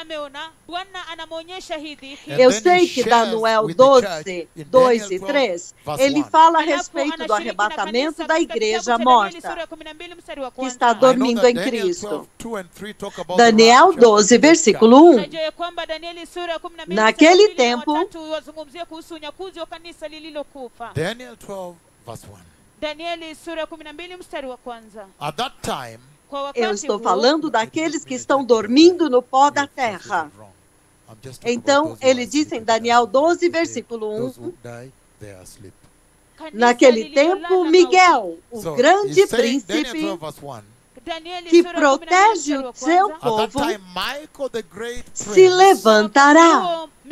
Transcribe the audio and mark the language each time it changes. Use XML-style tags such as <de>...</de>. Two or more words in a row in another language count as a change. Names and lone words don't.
<pt>Eu sei que Daniel 12, 2 e 3, ele fala a respeito do arrebatamento da igreja morta, que está dormindo em Cristo. Daniel 12, versículo 1. Naquele tempo, Daniel 12,</pt> <en>verse 1.</en> <sw>Danieli sura 12 mstari wa kwanza.</sw> <en>At that time,</en> <pt>eu estou falando daqueles que estão dormindo no pó da terra. Então, ele disse em Daniel 12, versículo 1, naquele tempo, Miguel, o grande príncipe, que protege o seu povo, se levantará.</pt>